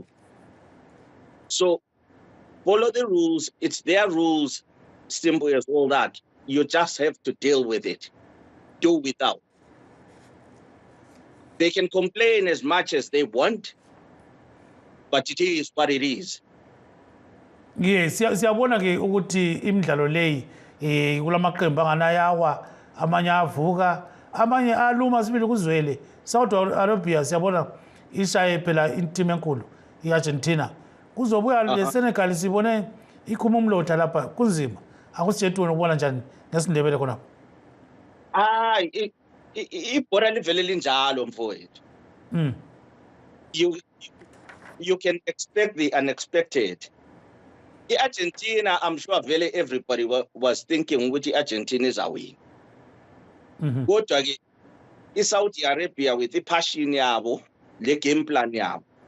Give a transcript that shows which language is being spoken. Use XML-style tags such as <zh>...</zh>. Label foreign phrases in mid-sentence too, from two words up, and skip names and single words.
<en>So follow the rules. It's their rules, simple as all that. You just have to deal with it. Do without. They can complain as much as they want, but it is what it is. Yes,</en> <nd>siyabona ke ukuthi imidlalo leyi kulamaqembu anganayawa amanye avuka amanye aluma sibili kuzwele. Saudi Arabia siyabona ishaye phela team enkulu iArgentina. Kuzobuya leSenegal sibone ikhuma umlotha lapha kunzima. Akusiyethu ukubona njani ngesindebele khona. Ibhora livele linjalo mfowethu.</nd> <en>You can expect the unexpected. Argentina, I'm sure very everybody was thinking which Argentina is away. Go to Saudi Arabia with the passion yabo, the game plan yabo.</en>